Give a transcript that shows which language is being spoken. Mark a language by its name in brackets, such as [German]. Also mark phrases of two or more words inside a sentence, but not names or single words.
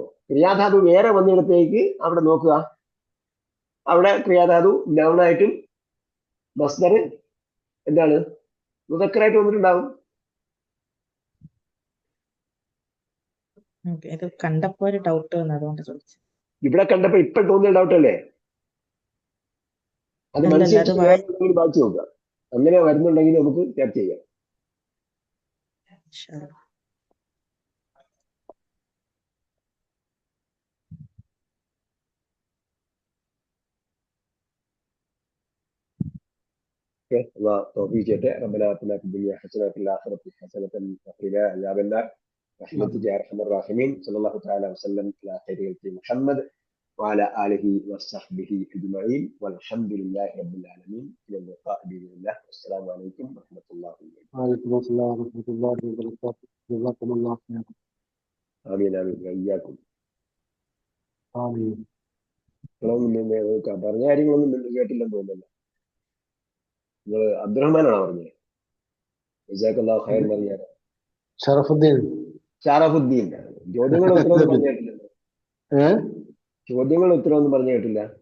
[Malayalam] ക്രിയാധാതു വേറെ വന്നിടത്തേക്ക് അവിടെ നോക്കുക. അവിടെ ക്രിയാധാതു നൗണായിട്ടും മസ്ദർ എന്താണ് മുദക്കറായിട്ട് വന്നിട്ടുണ്ടാവും. ഇത് കണ്ടപ്പോ ഒരു ഡൗട്ട് വന്നു, അതുകൊണ്ട് ചോദിച്ചു. ഇവിടെ കണ്ടപ്പോ ഇപ്പൊ തോന്നിയ ഡൗട്ടല്ലേ? അത് മനസ്സിലാക്കി ബാധിച്ചു നോക്കുക. അങ്ങനെ വരുന്നുണ്ടെങ്കിൽ നമുക്ക് ചർച്ച ചെയ്യാം. [Arabic] الله توفيق جدا. ربنا آتنا في الدنيا حسنة وفي الآخرة حسنة وقنا عذاب النار برحمتك يا أرحم الراحمين. صلى الله تعالى وسلم على خير خلق محمد وعلى آله وصحبه أجمعين والحمد لله رب العالمين. إلى اللقاء بإذن الله والسلام عليكم ورحمة الله وبركاته. وعليكم السلام ورحمة الله وبركاته. جزاكم الله خير. آمين آمين وإياكم. آمين. [Malayalam] പറഞ്ഞ കാര്യങ്ങളൊന്നും കേട്ടില്ലെന്ന് തോന്നുന്നില്ല. നിങ്ങൾ അബ്ദുറഹ്മാനാണോ പറഞ്ഞത്? [Arabic] جزاك الله خير [Malayalam] പറഞ്ഞാൽ ഷറഫുദ്ദീൻ. ഷറഫുദ്ദീൻ. ചോദ്യങ്ങൾ ഉത്തരവൊന്നും പറഞ്ഞു കേട്ടില്ലല്ലോ. ചോദ്യങ്ങൾ ഉത്തരവൊന്നും പറഞ്ഞു കേട്ടില്ല.